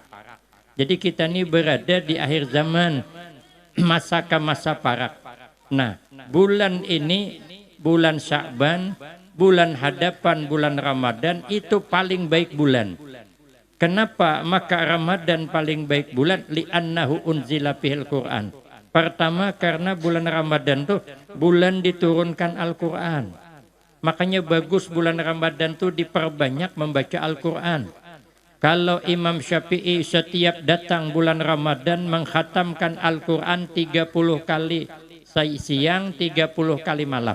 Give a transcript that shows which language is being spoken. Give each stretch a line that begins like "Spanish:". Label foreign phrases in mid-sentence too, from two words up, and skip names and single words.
Indonesian: Jadi kita ini berada di akhir zaman.
Banjar: Masa ke masa parak.
Indonesian: Nah, bulan ini, bulan Sya'ban, bulan hadapan bulan Ramadan itu paling baik bulan. Kenapa? Maka Ramadan paling baik bulan.
Arabic: لأنه أنزل فيه القرآن.
Indonesian: Pertama karena bulan Ramadan tuh bulan diturunkan Al-Quran. Makanya bagus bulan Ramadan tuh diperbanyak membaca Al-Quran. Kalau Imam Syafi'i setiap datang bulan Ramadan mengkhatamkan Al-Quran 30 kali siang, 30 kali malam.